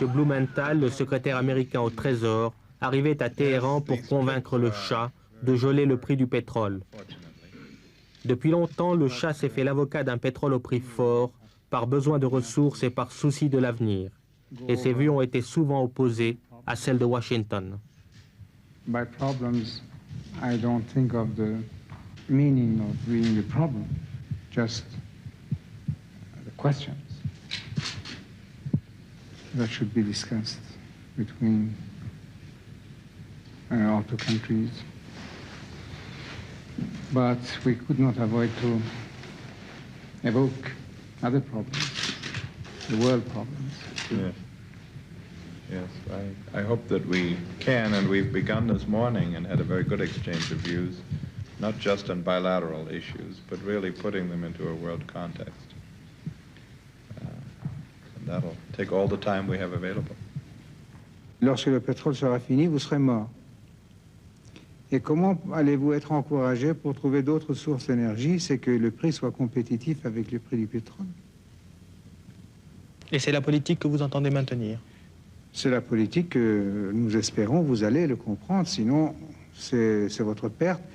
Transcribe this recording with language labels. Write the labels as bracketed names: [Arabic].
[French] Blumenthal, le secrétaire américain au Trésor, arrivait à Téhéran pour convaincre le Shah de geler le prix du pétrole. Depuis longtemps, le Shah s'est fait l'avocat d'un pétrole au prix fort, par besoin de ressources et par souci de l'avenir. Et ses vues ont été souvent opposées à celles de Washington. [English] By problems, I don't think of the meaning of being the problem, just the questions that should be discussed between our 2 countries. But we could not avoid to evoke other problems, the world problems. Yes. Yes, I hope that we can, and we've begun this morning and had a very good exchange of views, not just on bilateral issues, but really putting them into a world context. And that'll take all the time we have available. [French] Lorsque le pétrole sera fini, vous serez mort. Et comment allez-vous être encouragé pour trouver d'autres sources d'énergie? C'est que le prix soit compétitif avec le prix du pétrole. Et c'est la politique que vous entendez maintenir? C'est la politique que nous espérons, vous allez le comprendre, sinon c'est votre perte.